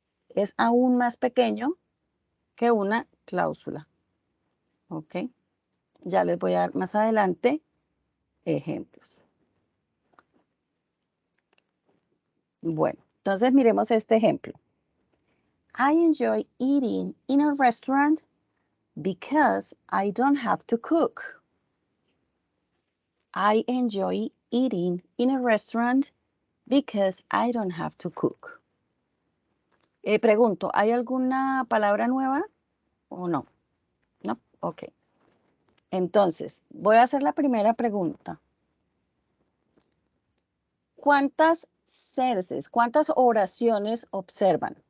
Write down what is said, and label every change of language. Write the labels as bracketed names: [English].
[Spanish] Es aún más pequeño que una cláusula. ¿Ok? Ya les voy a dar más adelante ejemplos. Bueno, entonces miremos este ejemplo. [English] I enjoy eating in a restaurant because I don't have to cook. I enjoy eating in a restaurant because I don't have to cook. [Spanish] Pregunto, ¿hay alguna palabra nueva o no? No, ok. Entonces, voy a hacer la primera pregunta. ¿Cuántas sentences, cuántas oraciones observan?